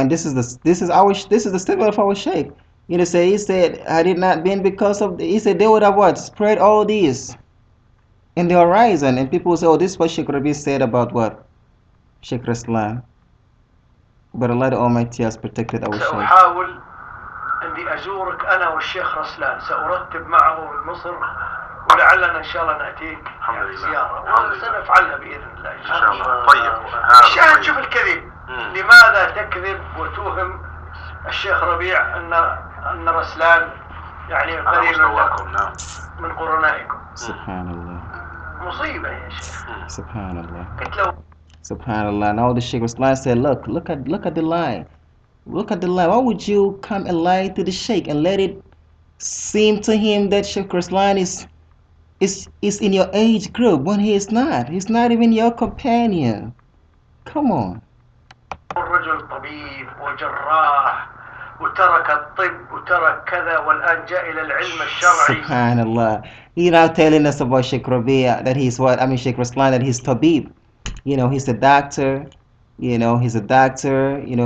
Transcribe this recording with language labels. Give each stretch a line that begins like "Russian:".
English: And this is the statement of our Sheikh. He said, had it not been because of he said they would have what? Spread all these in the horizon, and people will say, oh, this is what Sheikh Rabi said about what? Sheikh Raslan. But Allah the Almighty has protected our Sheikh.
Arabic: سأحاول أني أزورك أنا والشيخ رسلان سأرتب معه من مصر ولعلنا إن شاء الله نأتيك يعني زيارة وسنفعلها بإذن الله إن شاء الله. طيب. الشاهد شوف الكذب. لماذا تكذب وتوهم الشيخ ربيع أن رسلان يعني قريب من قرنائكم. سبحان الله. مصيبة يا شيخ. سبحان الله. قلت له Subhanallah.
English: Now the Sheikh Raslan said, look at the lie. Look at the lie. Why would you come and lie to the Sheikh and let it seem to him that Sheikh Raslan is in your age group when he is not? He's not even your companion. Come on.
Arabic: الرجل طبيب وجراح وترك الطب وترك كذا والآن جاء إلى العلم الشرعي. Subhanallah.
English: He now telling us about Sheikh Rabea that he's what? I mean Sheikh Raslan that he's tabib. He's a doctor. He's a doctor.